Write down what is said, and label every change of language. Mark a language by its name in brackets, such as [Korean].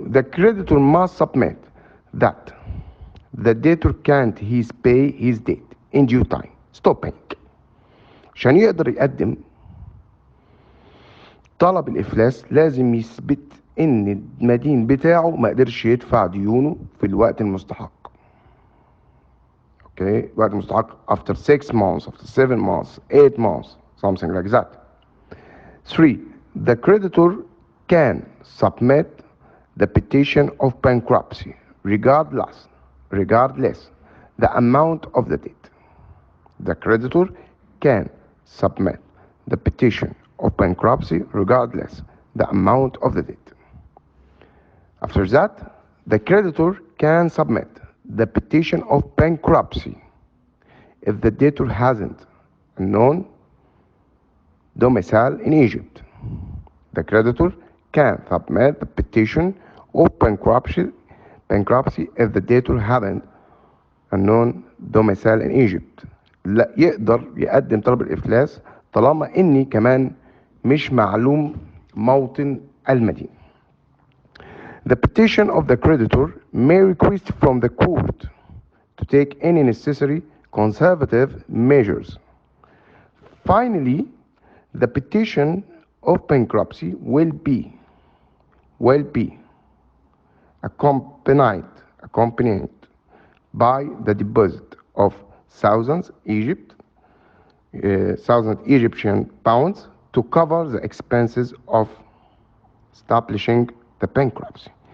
[English] The creditor must submit that the debtor can't pay his debt in due time. Stop paying. [Arabic] عشان يقدر يقدم طلب الإفلاس لازم يثبت إن المدين بتاعه ما قدرش يدفع ديونه في الوقت المستحق. [English] Okay, [Arabic] الوقت المستحق [English] after 6 months, after 7 months, 8 months, something like that. 3. The creditor can submit the petition of bankruptcy regardless the amount of the debt. The creditor can submit the petition of bankruptcy regardless the amount of the debt. After that, the creditor can submit the petition of bankruptcy if the debtor hasn't a known domicile in Egypt. The creditor can submit the petition of bankruptcy if the debtor hasn't a known domicile in Egypt. [Arabic] لا يقدر يقدم طلب الإفلاس طالما إني كمان مش معلوم موطن المدين. [English] The petition of the creditor may request from the court to take any necessary conservative measures. Finally, the petition of bankruptcy will be accompanied by the deposit of thousands Egyptian pounds to cover the expenses of establishing the bankruptcy.